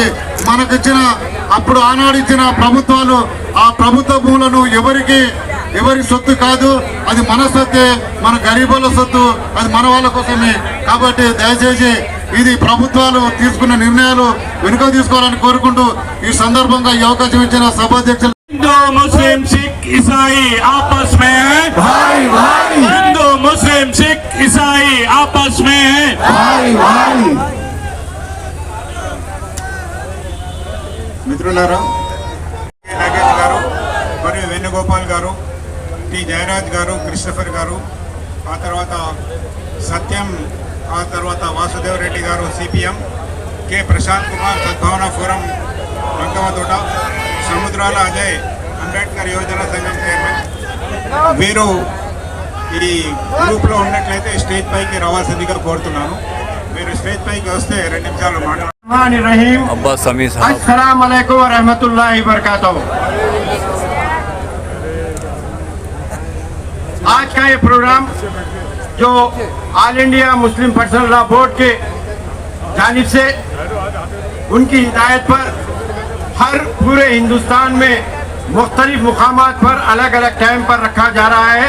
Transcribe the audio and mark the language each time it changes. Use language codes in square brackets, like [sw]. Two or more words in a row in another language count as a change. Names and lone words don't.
[te] మనకిచ్చిన అప్పుడు ఆనాడు ఇచ్చిన ప్రభుత్వాలు ఆ ప్రభుత్వ భూములను ఎవరి సొత్తు కాదు, అది మన సొత్తే, మన గరీబుల సొత్తు, అది మన వాళ్ళ కోసమే. కాబట్టి దయచేసి ఇది ప్రభుత్వాలు తీసుకున్న నిర్ణయాలు వెనుక తీసుకోవాలని కోరుకుంటూ ఈ సందర్భంగా ఈ అవకాశం ఇచ్చిన సభాధ్యక్షులు [hi] हिंदू मुस्लिम सिख ईसाई आपस में है भाई भाई, हिंदू मुस्लिम सिख ईसाई आपस में है भाई भाई। [te] మిత్రులారా, నాగేష్ గారు మరియు వేణుగోపాల్ గారు, టి జయరాజ్ గారు, క్రిస్టఫర్ గారు, ఆ తర్వాత సత్యం, ఆ తర్వాత వాసుదేవ్ రెడ్డి గారు సిపిఎం, కె ప్రశాంత్ కుమార్ సద్భావన ఫోరం రంగవతోట, సముద్రాల అజయ్ అంబేద్కర్ యువజన సంఘం చైర్మన్. వీరు ఈ గ్రూప్లో ఉన్నట్లయితే స్టేజ్ పైకి రావాల్సిందిగా కోరుతున్నాను. మీరు స్టేజ్ పైకి వస్తే 2 నిమిషాలు మాట్లాడారు. అబ్బాస్ సమీ సాహబ్. [ar] السلام عليكم ورحمة الله وبركاته. [hi] आज का ये प्रोग्राम जो ऑल इंडिया मुस्लिम पर्सनल लॉ बोर्ड के जानिब से उनकी हिदायत पर हर पूरे हिंदुस्तान में मुख्तलिफ मुकामात पर अलग अलग टाइम पर रखा जा रहा है।